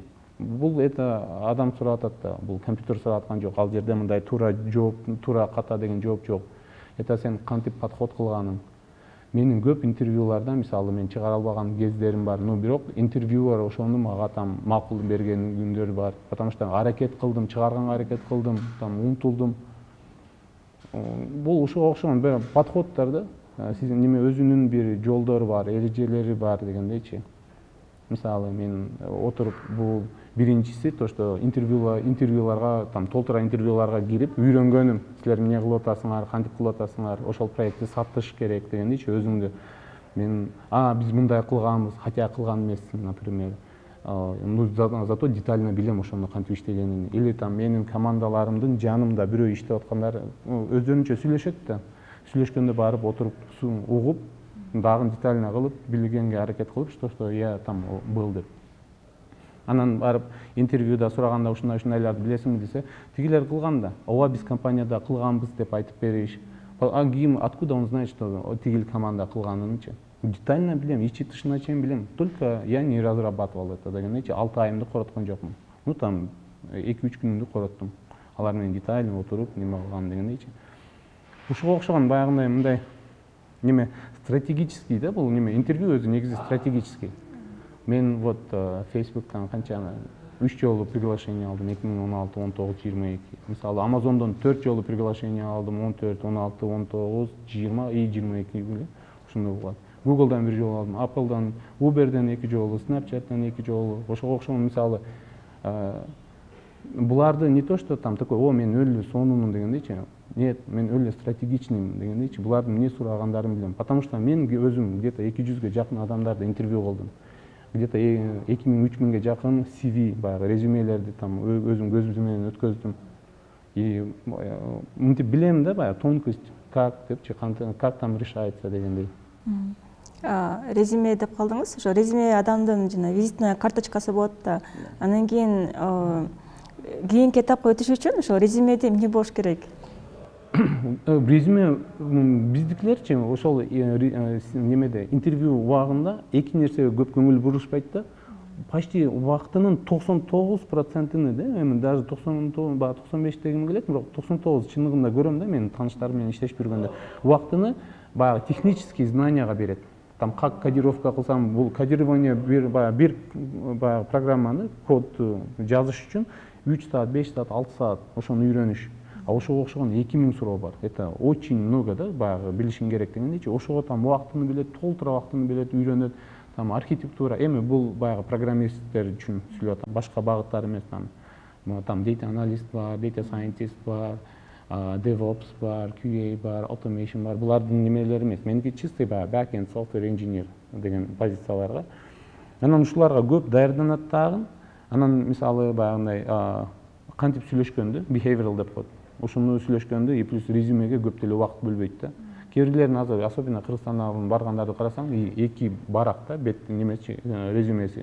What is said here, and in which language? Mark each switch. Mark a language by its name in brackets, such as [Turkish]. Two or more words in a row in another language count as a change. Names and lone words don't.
[Kyrgyz] Бул адам сурап атат да, бул компьютер сурап аткан жок. Ал жерде мындай туура жооп, туура ката деген жооп жок. Сен кантип подход кылганың. Менин көп интервьюларда, мисалы, мен чыгара албаган кездерим бар, но бирок интервьюер ошону мага макул берген күндөр бар. [Russian] Потому что [Kyrgyz] аракет кылдым, чыгарганга аракет кылдым, умтулдум. Бул ошого окшогон подходдор да. Сиздин неме өзүнүн бир жолдору бар, эрежелери бар дегендейчи. Мисалы, мен отуруп бул биринчиси, [Russian] то что [Kyrgyz] интервьюларга, толтура интервьюларга кирип үйрөнгөнүм. Силер эмне кылып атасыңар, кантип кылып атасыңар, ошол проектти сатыш керек дегендейчи өзүңдү. Мен, биз мындай кылганбыз, хотя кылган эмессиң, например. [Russian] Зато детально [Kyrgyz] билем ошону кантип иштегенин. Или менин командаларымдын жанымда бирөө иштеп аткандар өздөрүнчө сүйлөшөт да. Сүйлөшкөндө барып отуруп угуп, дагы детально кылып, билгенге аракет кылып, [Russian] что я был деп. [Kyrgyz] Анан барып интервьюда сураганда ушундайларды билесиңби десе, тигилер кылган да. Ооба биз компанияда кылганбыз деп айтып бериш. Ким [Russian] откуда он знает, что [Kyrgyz] тигил команда кылганынчы? Детально билем, ичи тышына чейин билем. [Russian] Только я не разрабатывал это [Kyrgyz] дегендейчи, 6 айымды короткон жокмун. 2-3 күнүмдү короттум. Алар менен детально отуруп, неме кылган дегендейчи. Ушуга окшогон баягындай мындай неме стратегический да, бул неме интервью өзү негизи стратегический. Мен Facebooктан канча 3 жолу приглашение алдым 2016, 19, 22. Мисалы Amazon'dan 4 жолу приглашение алдым 14, 16, 19, 20 и 22 эле. Ушундай болот. Google'dan 1 жолу алдым, Apple'dan, Uber'den 2 жолу, Snapchat'tan 2 жолу. Ошого окшогон мисалы буларды [Russian] не то что там такой, [Kyrgyz] о, мен өлү сонумун дегендейчи. Нет, мен өлү стратегичныймын дегендейчи. Булардын эмне сурагандарын билем. Потому что мен өзүм где-то 200ге жакын адамдарды интервью кылдым. Где-то 2000-3000ге жакын CV, баягы резюмелерди там өзүм көзүм менен өткөздүм. И мынтип билем да, баягы тонкость, как депчи, [Russian] как там решается [Kyrgyz] дегендей. Резюме деп калдыңыз. Ошо резюме адамдын жана визитная карточкасы болот да. Анан кийинки этапка өтүш үчүн ошо резюмеде эмне болуш керек? Резюме биздикилерчи ошол немеде интервью убагында эки нерсеге көп көңүл бурушпайт да. Почти убактынын 99%-ны да, эми даже 95 дегим келет, бирок 99 чындыгында көрөм да, мен тааныштарым менен иштешип жүргөндө убактыны баягы технический знанияга берет. [Russian] Там как кодировка [Kyrgyz] кылсам, бул кодирование бир баягы программаны, кодду жазыш үчүн 3 саат, 5 саат, 6 саат ошону үйрөнүш. А ошого окшогон 2000 суроо бар. [Russian] Это очень много [Kyrgyz] да, баягы билишиң керек дегендейчи. Ошого там убактыны билет, толтура убактыны билет, үйрөнөт. Там архитектура, эми бул баягы программисттер үчүн сүйлөп атам. Башка багыттар эмес там. Там [English] data analyst [Kyrgyz] бар, [English] data scientist [Kyrgyz] бар, DevOps бар, QA бар, automation бар. Булардын немелери эмес. Меники чистый баягы [English] backend software engineer [Kyrgyz] деген позицияларга. Анан ушуларга көп даярданат дагы. Анан мисалы баягындай кантип сүйлөшкөндү, behavioral деп коет. Ошону сүйлөшкөндө и плюс резюмеге көп деле убакыт бөлбөйт да. Кээбирлерин азыр, особенно Кыргызстандан баргандарды карасаң, эки барак да, бет немеси, резюмеси.